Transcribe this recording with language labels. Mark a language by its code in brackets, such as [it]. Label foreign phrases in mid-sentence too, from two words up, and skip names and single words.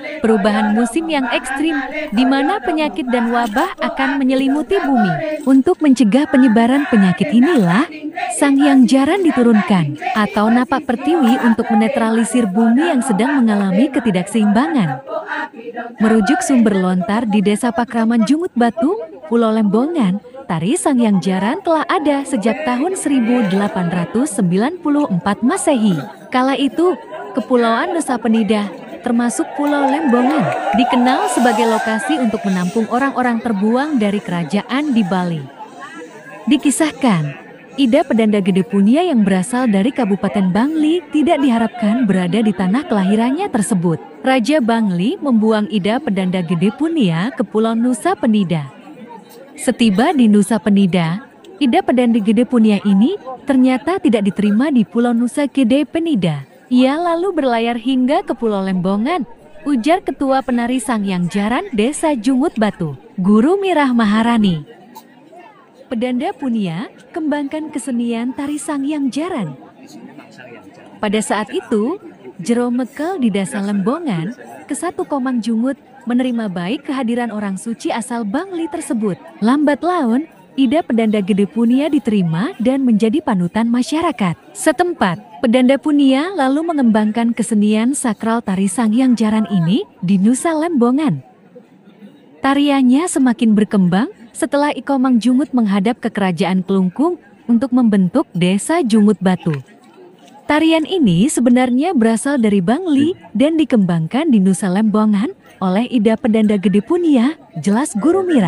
[id] Perubahan musim yang ekstrim, di mana penyakit dan wabah akan menyelimuti bumi. Untuk mencegah penyebaran penyakit inilah, Sangyang Jaran diturunkan, atau napak pertiwi untuk menetralisir bumi yang sedang mengalami ketidakseimbangan. Merujuk sumber lontar di Desa Pakraman Jungut Batu, Pulau Lembongan, tari Sangyang Jaran telah ada sejak tahun 1894 Masehi. Kala itu, Kepulauan Nusa Penida, termasuk Pulau Lembongan, dikenal sebagai lokasi untuk menampung orang-orang terbuang dari kerajaan di Bali. Dikisahkan, Ida Pedanda Gede Punia yang berasal dari Kabupaten Bangli tidak diharapkan berada di tanah kelahirannya tersebut. Raja Bangli membuang Ida Pedanda Gede Punia ke Pulau Nusa Penida. Setiba di Nusa Penida, Ida Pedanda Gede Punia ini ternyata tidak diterima di Pulau Nusa Gede Penida. Ia lalu berlayar hingga ke Pulau Lembongan, ujar Ketua Penari Sangyang Jaran Desa Jungut Batu, Guru Mirah Maharani. Pedanda Punia kembangkan kesenian tari Sangyang Jaran. Pada saat itu, Jero Mekel di Desa Lembongan, Kesatu Komang Jungut, menerima baik kehadiran orang suci asal Bangli tersebut. Lambat laun, Ida Pedanda Gede Punia diterima dan menjadi panutan masyarakat setempat. Pedanda Punia lalu mengembangkan kesenian sakral tari Sangyang Jaran ini di Nusa Lembongan. Tariannya semakin berkembang setelah Ikomang Jungut menghadap ke Kerajaan Kelungkung untuk membentuk Desa Jungut Batu. Tarian ini sebenarnya berasal dari Bangli dan dikembangkan di Nusa Lembongan oleh Ida Pedanda Gede Punia, jelas Guru Mirah.